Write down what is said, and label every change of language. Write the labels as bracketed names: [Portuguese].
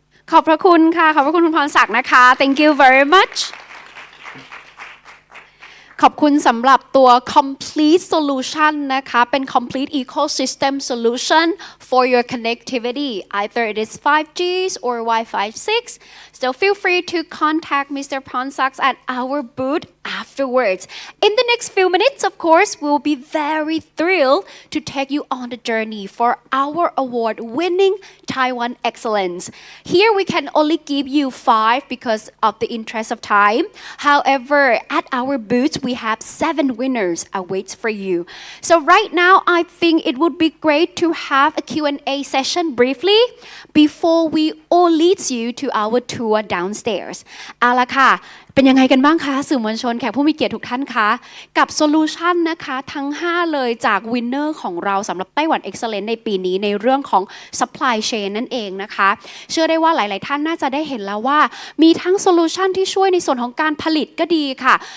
[Thai] ขอบพระคุณค่ะขอบพระคุณคุณพรศักดิ์นะคะ [English] thank you very much [Thai] ขอบคุณสำหรับตัว [English] complete solution นะคะเป็น complete ecosystem solution for your connectivity either it is 5G or Wi-Fi 6 so feel free to contact Mr. Pronsak at our booth afterwards in the next few minutes of course we'll be very thrilled to take you on the journey for our award-winning Taiwan excellence here we can only give you 5 because of the interest of time however at our booth we have 7 winners awaits for you. So right now, I think it would be great to have a Q&A session briefly before we all leads you to our tour downstairs. [Thai] เอาล่ะค่ะเป็นยังไงกันบ้างคะสื่อมวลชนแขกผู้มีเกียรติทุกท่านคะกับโซลูชันนะคะทั้ง5เลยจากวินเนอร์ของเราสำหรับไต้หวัน Excellence ในปีนี้ในเรื่องของ supply chain นั่นเองนะคะเชื่อได้ว่าหลายๆท่านน่าจะได้เห็นแล้วว่ามีทั้งโซลูชันที่ช่วยในส่วนของการผลิตก็ดีค่ะ